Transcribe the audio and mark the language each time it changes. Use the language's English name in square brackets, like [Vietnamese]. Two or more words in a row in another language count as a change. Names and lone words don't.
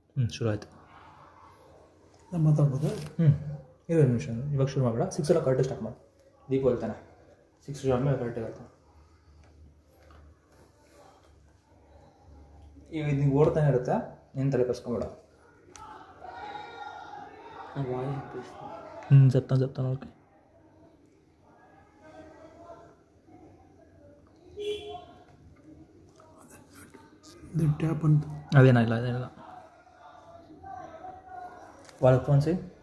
[Kannada] ಶುರು ಆಯಿತು. ನಾನು ಮಾತಾಡ್ಬೋದಾ? ಇರೋ ನಿಮಿಷ, ಇವಾಗ ಶುರು ಮಾಡಬೇಡ. 6 ಎಲ್ಲ ಕರೆಕ್ಟ್ ಸ್ಟಾರ್ಟ್ ಮಾಡಿ. ದೀಪ ಹೇಳ್ತಾನೆ 6 ಶುರು ಆದಮೇಲೆ ಕರೆಕ್ಟಾಗಿ ಹೇಳ್ತಾನೆ. ಈಗ ನೀವು ಓಡ್ತಾನೆ ಇರುತ್ತೆ, ನೀನು ತಲೆ ಕಸ್ಕೊಂಬೇಡ. [Telugu] చెప్తాను ఓకే. [Kannada] ಟ್ಯಾಪ್ ಅಂತ [Telugu] ಅದೇನಿಲ್ಲ వాళ్ళకి ఫోన్ చేయి.